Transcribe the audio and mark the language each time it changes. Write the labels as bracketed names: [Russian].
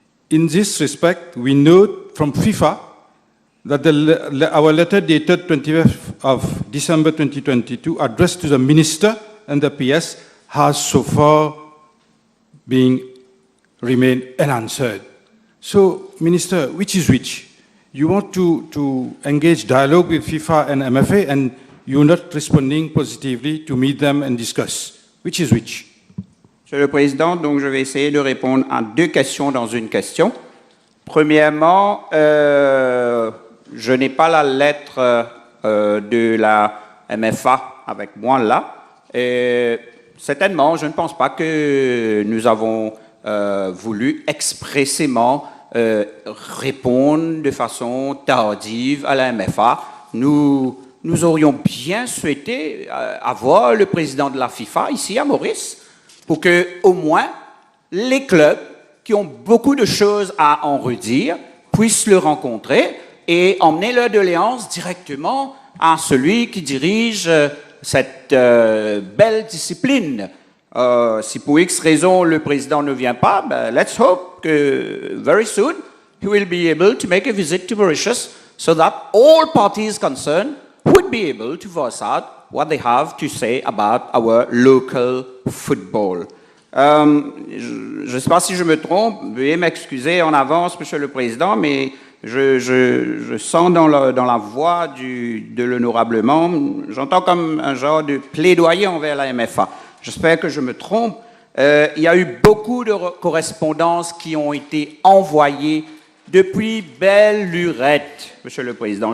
[English] In this respect, we note from FIFA that our letter dated 20th of December 2022 addressed to the Minister and the PS has so far remained unanswered. So, Minister, which is which? You want to engage dialogue with FIFA and MFA and you're not responding positively to meet them and discuss. Which is which? [French] Monsieur le Président, donc je vais essayer de répondre à deux questions dans une question. Premièrement, je n'ai pas la lettre de la MFA avec moi là. Et certainement, je ne pense pas que nous avons voulu expressément répondre de façon tardive à la MFA. Nous aurions bien souhaité avoir le président de la FIFA ici à Maurice pour que, au moins, les clubs qui ont beaucoup de choses à en redire puissent le rencontrer et emmener leur doléance directement à celui qui dirige cette belle discipline. Si pour X raison le président ne vient pas, [English] let's hope [French] que [English] very soon he will be able to make a visit to Mauritius so that all parties concerned would be able to voice out what they have to say about our local football. [French] Je ne sais pas si je me trompe, veuillez m'excuser en avance, Monsieur le Président, mais je sens dans la voix de l'honorablement, j'entends comme un genre de plaidoyer envers la MFA. J'espère que je me trompe. Il y a eu beaucoup de correspondances qui ont été envoyées depuis belle lurette, Monsieur le Président.